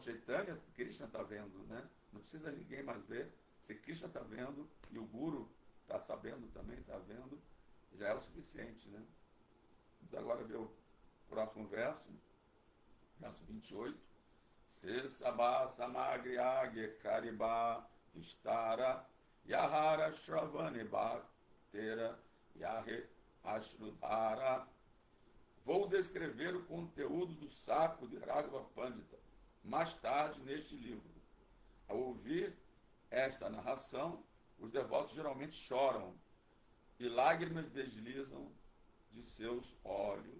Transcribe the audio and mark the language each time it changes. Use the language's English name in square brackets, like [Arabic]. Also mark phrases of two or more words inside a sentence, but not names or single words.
[Portuguese] Chaitanya, Krishna está vendo, né? Não precisa ninguém mais ver. Se Krishna está vendo e o Guru está sabendo também, está vendo, já é o suficiente, né? Vamos agora ver o próximo verso, verso 28. [Bangla] সে সব সামগ্রী আগে করিব বিস্তার যাহার শ্রবণে ভক্তের বহে অশ্রুধার. [Portuguese] Vou descrever o conteúdo do saco de Raghava Pandita mais tarde neste livro. Ao ouvir esta narração, os devotos geralmente choram e lágrimas deslizam de seus olhos.